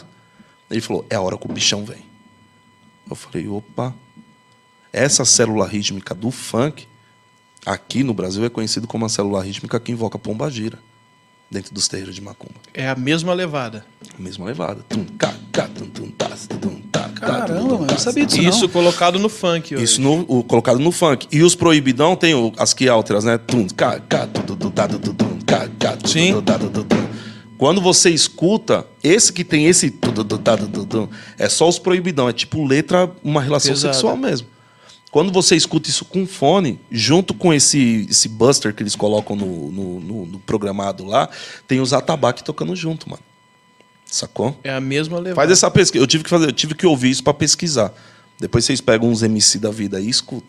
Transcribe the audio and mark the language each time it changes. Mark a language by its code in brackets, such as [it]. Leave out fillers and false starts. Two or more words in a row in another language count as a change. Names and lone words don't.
[pt] Ele falou, é a hora que o bichão vem. Eu falei, opa. Essa célula rítmica do funk, aqui no Brasil, é conhecido como a célula rítmica que invoca pombagira, dentro dos terreiros de macumba. É a mesma levada. A mesma levada. Tum, cá, cá, tum, tum, tas, tum, tá, tá, tum, Caramba, tum, mano, eu não tas. sabia disso Isso não. colocado no funk hoje. Isso colocado no funk. E os proibidão tem as que alteras, né? Tum, cá, cá, tum, tum, tum, tá, tum, tum, cá, cá, tum, Sim. tum, tá, tum, tum. Quando você escuta, esse que tem esse tum, tum, tum, tá, tum, tum, é só os proibidão. É tipo letra, uma relação Pesada. sexual mesmo. Quando você escuta isso com fone, junto com esse buster que eles colocam no programado lá, tem os atabaque tocando junto, mano. Sacou? É a mesma levada. Faz essa pesquisa. Eu tive que ouvir isso pra pesquisar. Depois vocês pegam uns MC da vida aí e escuta.